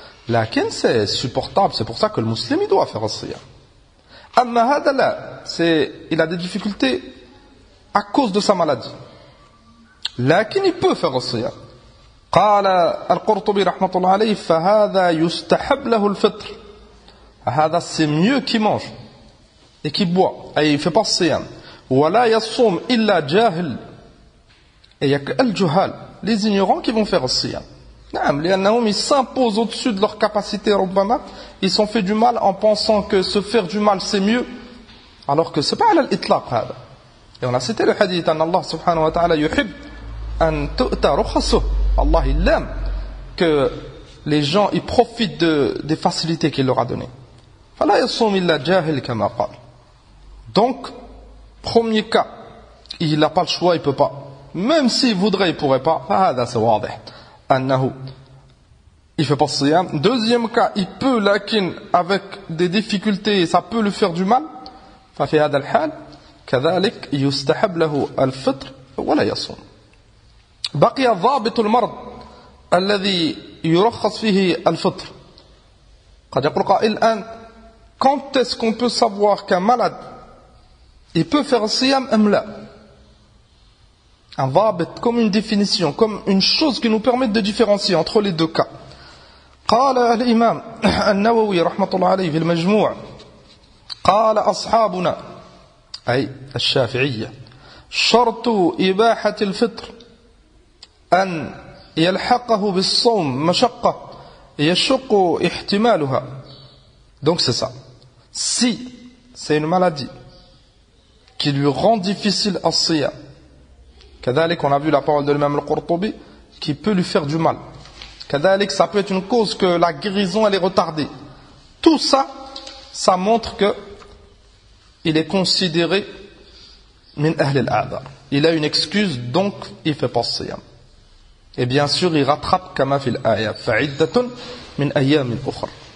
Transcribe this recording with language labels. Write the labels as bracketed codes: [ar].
[fr] Lakin c'est supportable, c'est pour ça que le musulman il doit faire الصيام. [ar] Amma hada la, [fr] il a des difficultés à cause de sa maladie. Lakin il peut faire الصيام. [ar] قال القرطبي رحمة الله عليه فهذا يستحب له الفطر. [fr] هذا c'est mieux qu'il mange et qu'il boit et il fait pas الصيام. [ar] ولا يصوم إلا جاهل. [fr] Et il y a que الجهال, les ignorants qui vont faire الصيام. [ar] نعم لأنهم [fr] ils s'imposent au-dessus de leur capacité ربما. Ils sont fait du mal en pensant que se faire du mal c'est mieux, alors que c'est pas [ar] على الإطلاق هذا. [fr] Et on a cité le hadith [ar] أن الله سبحانه وتعالى يحب أن تؤتى رخصه. [fr] Allah il aime que les gens ils profitent des facilités qu'il leur a données. [ar] فلا يصوم إلا جاهل كما قال. [fr] Donc premier cas, il n'a pas le choix, il peut pas. Même s'il voudrait, il pourrait pas. هذا واضح أنه il fait pas الصيام. Deuxième cas, il peut لكن avec des difficultés, ça peut lui faire du mal. [ar] ففي هذا الحال كذلك يستحب له الفطر ولا يصوم. بقي ضابط المرض الذي يرخص فيه الفطر. قد يقول قائل الآن [fr] quand est-ce qu'on peut savoir qu'un malade il peut faire الصيام [ar] أم لا? [fr] Un ضابط comme une définition, comme une chose qui nous permet de différencier entre les deux cas. [ar] قال الإمام النووي رحمة الله عليه في المجموع قال أصحابنا أي الشافعية شرط إباحة الفطر أن يلحقه بالصوم مشقة يشق احتمالها. [fr] Donc c'est ça. Si c'est une maladie qui lui rend difficile الصيام, كذلك on a vu la parole de l'imam al-Qurtubi qui peut lui faire du mal, كذلك ça peut être une cause que la guérison elle est retardée. Tout ça, ça montre que il est considéré min ahl al-a'dhar. Il a une excuse, donc il fait pas الصيام. Et bien sûr, il rattrape [ar] كما في الآية فعدة من أيام أخرى.